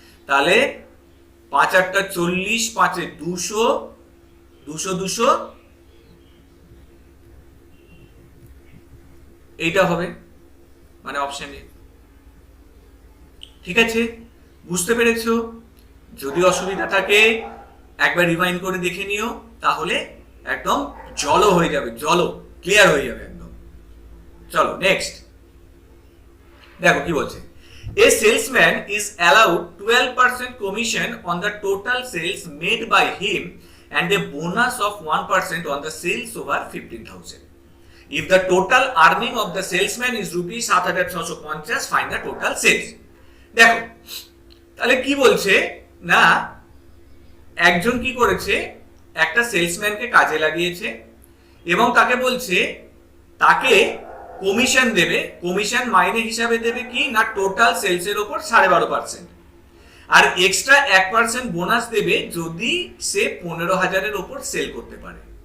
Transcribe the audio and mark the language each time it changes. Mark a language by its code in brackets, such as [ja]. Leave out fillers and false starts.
[bn] তাহলে 5 × 8 = 40, 5 × 200, 200 এইটা হবে মানে অপশন এ। ঠিক আছে, বুঝতে পেরেছো? যদি অসুবিধা থাকে একবার রিমাইন্ড করে দেখে নিও, তাহলে একদম জলো হয়ে যাবে, জলো ক্লিয়ার হয়ে যাবে একদম। চলো নেক্সট দেখো কি বলছে। [en] A salesman is allowed 12% commission on the total sales made by him and a bonus of 1% on the sales over 15,000. If the total earning of the salesman is rupees 7650, find the total sales. [bn] দেখো তাহলে কি বলছে না, একজন কি করেছে, একটা সেলসম্যানকে কাজে লাগিয়েছে এবং তাকে বলছে তাকে কমিশন দেবে। কমিশন মাইনে হিসাবে দেবে কি না টোটাল সেলসের উপর 12.5%, আর এক্সট্রা 1% বোনাস দেবে যদি সে 15,000-এর উপর সেল করতে পারে।